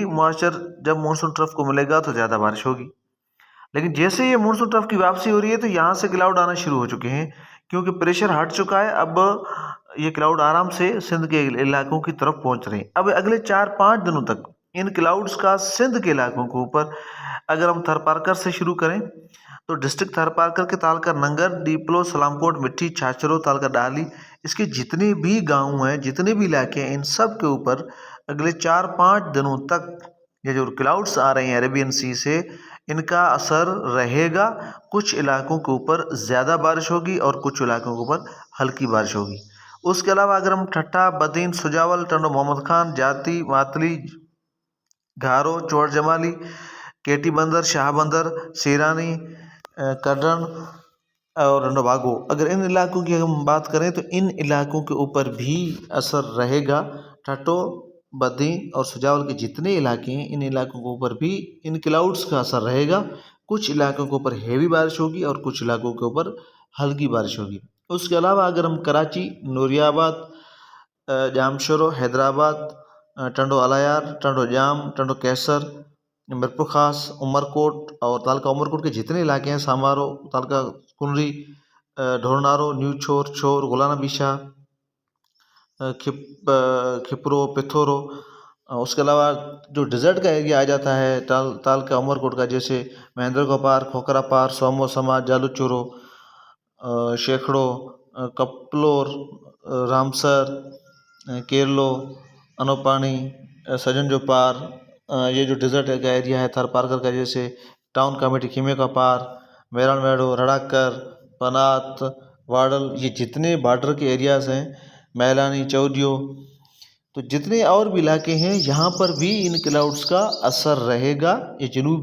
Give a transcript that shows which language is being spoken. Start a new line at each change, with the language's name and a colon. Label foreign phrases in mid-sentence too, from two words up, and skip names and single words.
Urdu: موائسچر جب
English: monsoon trough
Urdu: کو ملے گا تو زیادہ بارش ہوگی۔ لیکن جیسے یہ
English: monsoon trough
Urdu: کی واپسی ہو رہی ہے تو یہاں سے کلاؤڈ آنا شروع ہو چکے ہیں کیونکہ پریشر ہٹ چکا ہے. اب یہ کلاؤڈ آرام سے سندھ کے علاقوں کی طرف پہنچ رہے ہیں. اب اگلے 4-5 دنوں تک ان کلاؤڈز کا سندھ کے علاقوں کے اوپر، اگر ہم تھرپارکر سے شروع کریں تو ڈسٹرکٹ تھرپارکر کے تعلقہ ننگر، ڈیپلو، سلام کوٹ، مٹی، چھاچھرو، تعلقہ ڈالی، اس کے جتنے بھی گاؤں ہیں، جتنے بھی علاقے ہیں، ان سب کے اوپر اگلے 4-5 دنوں تک یہ جو کلاؤڈز آ رہے ہیں عریبین سی سے، ان کا اثر رہے گا. کچھ علاقوں کے اوپر زیادہ بارش ہوگی اور کچھ علاقوں کے اوپر ہلکی بارش ہوگی. اس کے علاوہ اگر ہم ٹھٹہ, بدین، سجاول، ٹنڈو محمد خان، جاتی، ماتلی، گھارو، چوڑ جمالی، کیٹی بندر، شاہ بندر، شیرانی، کرن اور رنڈوباگو، اگر ان علاقوں کی ہم بات کریں تو ان علاقوں کے اوپر بھی اثر رہے گا. ٹھٹو، بدی اور سجاول کے جتنے علاقے ہیں ان علاقوں کے اوپر بھی ان کلاؤڈز کا اثر رہے گا. کچھ علاقوں کے اوپر ہیوی بارش ہوگی اور کچھ علاقوں کے اوپر ہلکی بارش ہوگی. اس کے علاوہ اگر ہم کراچی، نوریاباد، جامشورو، حیدرآباد، ٹنڈو الایار، ٹنڈو جام، ٹنڈو قیصر، میرپور خاص، عمرکوٹ اور تعلقہ عمرکوٹ کے جتنے علاقے ہیں, سامارو، تعلقہ کنری، ڈھورنارو، نیو چھور، چھور، گلانا بشا, کھپرو، پتھورو, اس کے علاوہ جو ڈزرٹ کا ایریا آ جاتا ہے تعلقہ عمرکوٹ کا، جیسے مہندر کا پار, کھوکھرا پار، سومو سماج، جالوچورو، شیخڑو، کپلور، رامسر، کیرلو، انوپانی، سجن جو پار، یہ جو ڈزرٹ کا ایریا ہے تھرپارکر کا، جیسے
English: town committee,
Urdu: کھیمے کا پار، میران میڈو، رڑاکر، پنات، واڈل، یہ جتنے بارڈر کے ایریاز ہیں، میلانی، چودیو، تو جتنے اور بھی علاقے ہیں یہاں پر بھی ان کلاؤڈز کا اثر رہے گا.